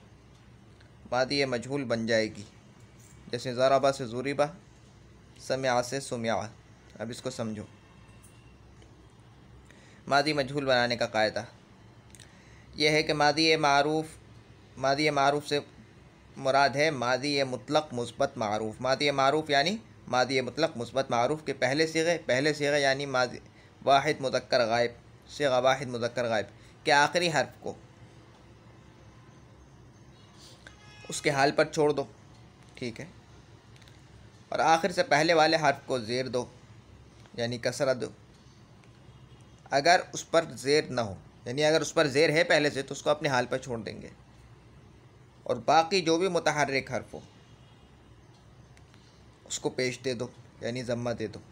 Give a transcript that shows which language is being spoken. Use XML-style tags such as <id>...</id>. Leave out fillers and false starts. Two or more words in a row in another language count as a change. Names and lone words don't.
<ur>ماضی مجہول بن جائے گی، جیسے ضربہ سے ضربہ، سمع سے سمع۔ اب اس کو سمجھو۔ ماضی مجہول بنانے کا قاعدہ یہ ہے کہ ماضی معروف سے مراد ہے ماضی مطلق مثبت معروف۔ ماضی معروف یعنی ماضی مطلق مثبت معروف کے پہلے صیغے یعنی ماضی واحد مذکر غائب، صیغہ واحد مذکر غائب کے آخری حرف کو اس کے حال پر چھوڑ دو، ٹھیک ہے، اور آخر سے پہلے والے حرف کو زیر دو یعنی کسرہ دو اگر اس پر زیر نہ ہو، یعنی اگر اس پر زیر ہے پہلے سے تو اس کو اپنے حال پر چھوڑ دیں گے، اور باقی جو بھی متحرک حرف ہو اس کو پیش دے دو یعنی ضمہ دے دو۔</ur>